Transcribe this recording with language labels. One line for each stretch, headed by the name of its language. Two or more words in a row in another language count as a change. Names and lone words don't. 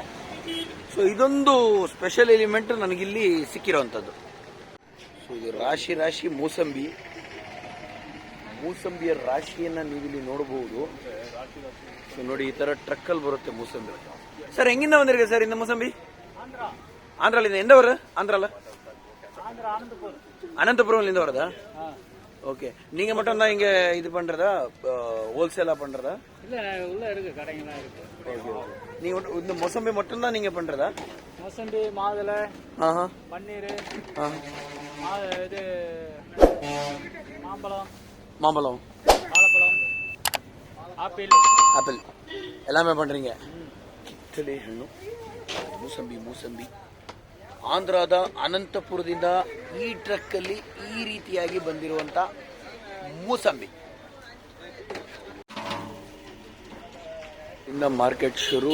Kannada: ಸೊ ಇದೊಂದು ಸ್ಪೆಷಲ್ ಎಲಿಮೆಂಟ್ ನನಗಿಲ್ಲಿ ಸಿಕ್ಕಿರೋವಂಥದ್ದು. ಸೊ ಇದು ರಾಶಿ ಮೂಸಂಬಿಯ ರಾಶಿಯನ್ನು ನೀವಿಲ್ಲಿ ನೋಡಬಹುದು. ಸೊ ನೋಡಿ, ಈ ಥರ ಟ್ರಕ್ಕಲ್ಲಿ ಬರುತ್ತೆ ಮೂಸಂಬಿ. ಸರ್ ಹೆಂಗಿಂದ ಬಂದಿರಿ ಸರ್ ಇಂದ ಮೂಸಂಬಿ? ಆಂಧ್ರಲ್ಲಿಂದ. ಎಂದವರು? ಆಂಧ್ರ ಅಲ್ಲ,
Tamil: அனந்தபுரம்லேருந்து வரதா? ஓகே. நீங்கள் மட்டும் தான் இங்கே இது பண்ணுறதா, ஹோல்சேலாக பண்ணுறதா? இல்லை, உள்ளே இருக்குது, கடைங்களாம் இருக்குது. ஓகே ஓகே. நீங்கள் இந்த மொசம்பி மட்டும்தான் நீங்கள் பண்ணுறதா? மொசம்பி, மாதுளை, பன்னீர், இது மாம்பழம், வாழைப்பழம், ஆப்பிள் எல்லாமே பண்ணுறீங்க.
Kannada: ಕಿತ್ತಳೆ ಹಣ್ಣು, ಮೂಸಂಬಿ ಆಂಧ್ರದ ಅನಂತಪುರದಿಂದ ಈ ಟ್ರಕ್ಕಲ್ಲಿ ಈ ರೀತಿಯಾಗಿ ಬಂದಿರುವಂಥ ಮೂಸಂಬಿ. ಇಂದ ಮಾರ್ಕೆಟ್ ಶುರು.